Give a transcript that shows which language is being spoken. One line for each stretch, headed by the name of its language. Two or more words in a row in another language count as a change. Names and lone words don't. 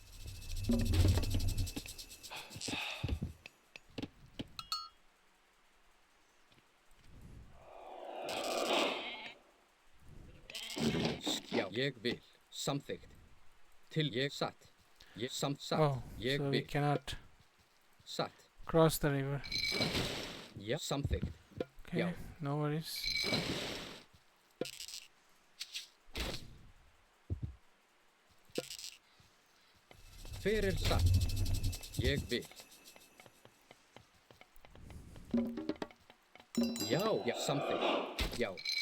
Icelandic: Já, ég vil. Samþykkt. Til ég satt. Ég satt.
English: Oh,
Icelandic: Ég
English: so we
Icelandic: vil.
English: cannot
Icelandic: Satt.
English: cross the river.
Icelandic: Já, samþykkt.
English: Okay, Yeah. no worries.
Icelandic: Hver satt? Ég vil. Já, já, samþykkt. Já.